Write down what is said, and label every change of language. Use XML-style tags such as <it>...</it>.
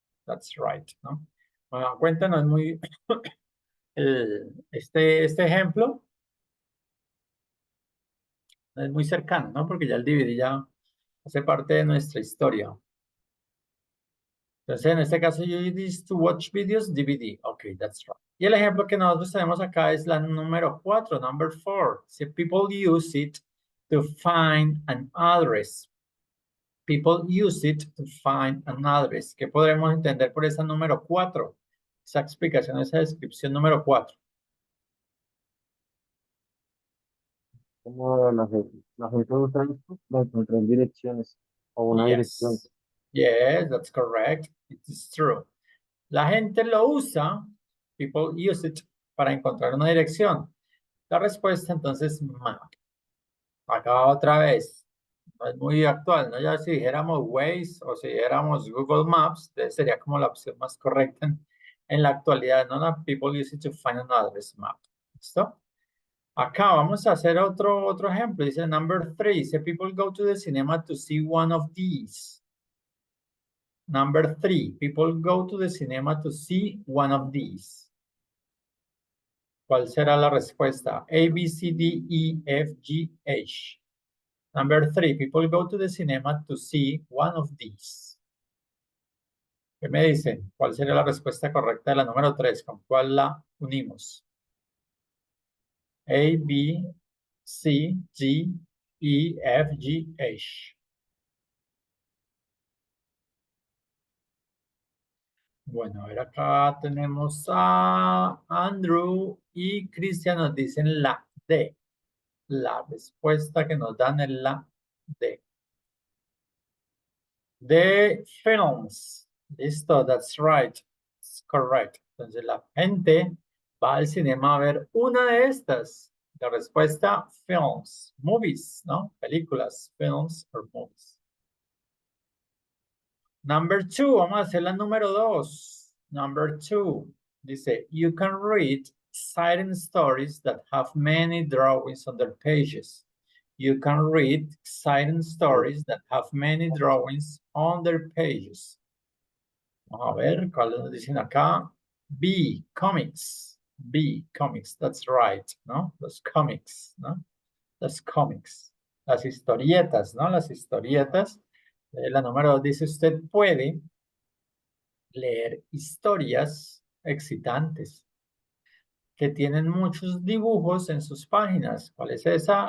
<en>That's right, ¿no?</en> <es>Bueno, cuéntanos muy, este ejemplo es muy cercano, ¿no? Porque ya el DVD ya hace parte de nuestra historia. Entonces, en este caso,</es> <en>you use this to watch videos, DVD. Ok, that's right.</en> <es>Y el ejemplo que nosotros tenemos acá es la número 4,</es> <en>number 4. Si people use it to find an address. People use it to find an address.</en> <es>¿Qué podremos entender por esa número 4? Esa explicación, esa descripción número 4. Como la gente usa esto para encontrar direcciones o una dirección.</es> <en>Yes, that's correct. It is true.</en> <es>La gente lo usa,</es> <en>people use it,</en> <es>para encontrar una dirección. La respuesta entonces, map. Acá otra vez, no es muy actual, ¿no? Ya si dijéramos Waze o si dijéramos Google Maps, sería como la opción más correcta en la actualidad, ¿no?</es> <en>No, people use it to find an address map.</en> <es>¿Listo? Acá vamos a hacer otro ejemplo. Dice</es> <en>number 3,</en> <es>dice</es> <en>people go to the cinema to see one of these. Number 3, people go to the cinema to see one of these.</en> <es>¿Cuál será la respuesta? A, B, C, D, E, F, G, H.</es> <en>Number 3, people go to the cinema to see one of these.</en> <es>¿Qué me dicen? ¿Cuál sería la respuesta correcta de la número 3? ¿Con cuál la unimos? A, B, C, D, E, F, G, H. Bueno, a ver, acá tenemos a Andrew y Cristian nos dicen la D. La respuesta que nos dan es la D. De</es> <en>films.</en> <es>Listo,</es> <en>that's right. It's correct.</en> <es>Entonces la gente va al cinema a ver una de estas. La respuesta, films, movies, ¿no? Películas,</es> <en>films or movies. Number 2,</en> <es>vamos a hacer la número 2.</es> <en>Number 2,</en> <es>dice,</es> <en>you can read exciting stories that have many drawings on their pages. You can read exciting stories that have many drawings on their pages.</en> <es>Vamos a ver, ¿cuáles nos dicen acá?</es> <en>B, comics. B, comics, that's right,</en> <es>¿no? Los comics, ¿no? Los comics. Las historietas, ¿no? Las historietas. La número 2 dice, usted puede leer historias excitantes que tienen muchos dibujos en sus páginas. ¿Cuál es esa?</es>